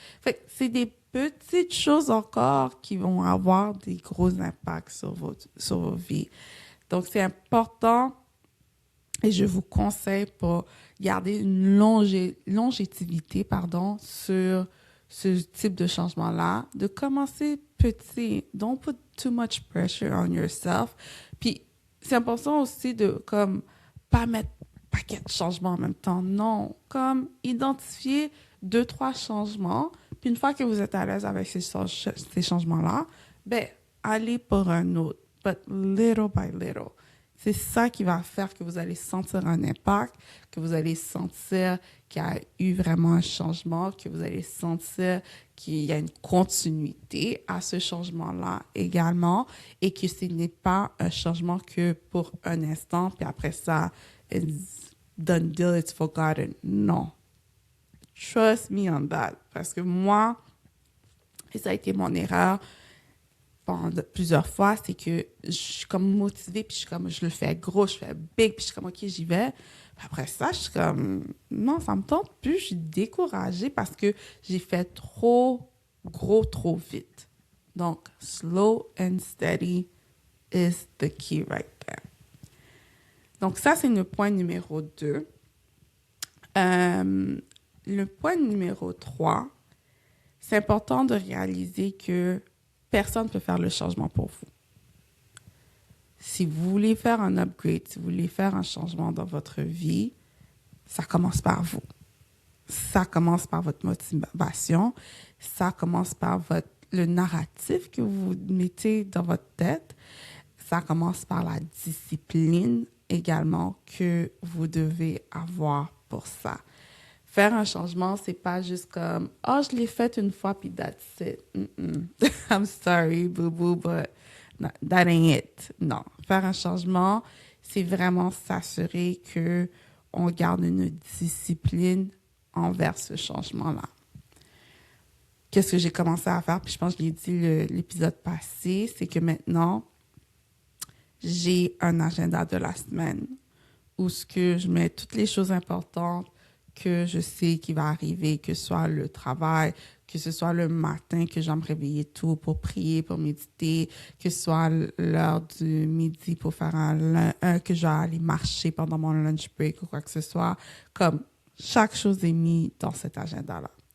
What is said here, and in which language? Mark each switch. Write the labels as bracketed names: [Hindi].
[French] Fait que c'est des petites choses encore qui vont avoir des gros impacts sur vos vies. Donc, c'est important et je vous conseille pour garder une longévité sur ce type de changement-là, de commencer petit. [English] Don't put too much pressure on yourself. [French] Puis, c'est important aussi de comme pas mettre paquet de changements en même temps. Non, comme identifier 2-3 changements. Puis une fois que vous êtes à l'aise avec ces changements-là, ben allez pour un autre. [English] But little by little. [French] C'est ça qui va faire que vous allez sentir un impact, que vous allez sentir qu'il y a eu vraiment un changement, que vous allez sentir qu'il y a une continuité à ce changement-là également et que ce n'est pas un changement que pour un instant, puis après ça, [English] it's done deal, it's forgotten. [French] Non. [English] Trust me on that. [French] Parce que moi, et ça a été mon erreur, plusieurs fois, c'est que je suis comme motivée, puis je le fais gros, je fais big, puis je suis comme, OK, j'y vais. Puis après ça, je suis comme, non, ça me tente plus, je suis découragée parce que j'ai fait trop gros, trop vite. [English] Donc, slow and steady is the key right there. [French] Donc, ça, c'est le point numéro 2. Le point numéro 3, c'est important de réaliser que personne ne peut faire le changement pour vous. Si vous voulez faire un upgrade, si vous voulez faire un changement dans votre vie, ça commence par vous. Ça commence par votre motivation. Ça commence par le narratif que vous mettez dans votre tête. Ça commence par la discipline également que vous devez avoir pour ça. Faire un changement, c'est pas juste comme « Oh, je l'ai fait une fois, puis [English] that's it. I'm sorry, boo-boo, but that ain't it. » Non. [French] Faire un changement, c'est vraiment s'assurer qu'on garde une discipline envers ce changement-là. Qu'est-ce que j'ai commencé à faire? Puis je pense que je l'ai dit l'épisode passé, c'est que maintenant, j'ai un agenda de la semaine où ce que je mets toutes les choses importantes que je sais qui va arriver, que ce soit le travail, que ce soit le matin que je vais me réveiller tôt pour prier, pour méditer, que ce soit l'heure du midi pour faire que je vais aller marcher pendant mon lunch break ou quoi que ce soit. Comme chaque chose est mise dans cet agenda-là.